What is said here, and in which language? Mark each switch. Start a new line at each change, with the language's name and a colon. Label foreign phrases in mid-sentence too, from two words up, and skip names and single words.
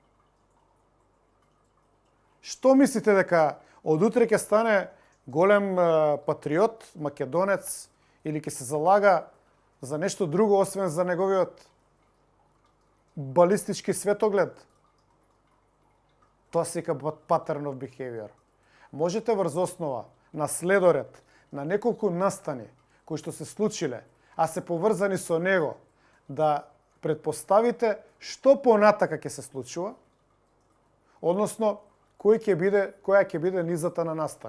Macedonian: Што мислите дека од утре ќе стане голем патриот, македонец или ќе се залага за нешто друго освен за неговиот балистички светоглед? Тоа се вика
English: pattern of behavior.
Macedonian: Можете врз основа на следоред на неколку настани кои што се случиле, а се поврзани со него, да предпоставите што понатака ќе се случува, односно која ќе биде низата на настани.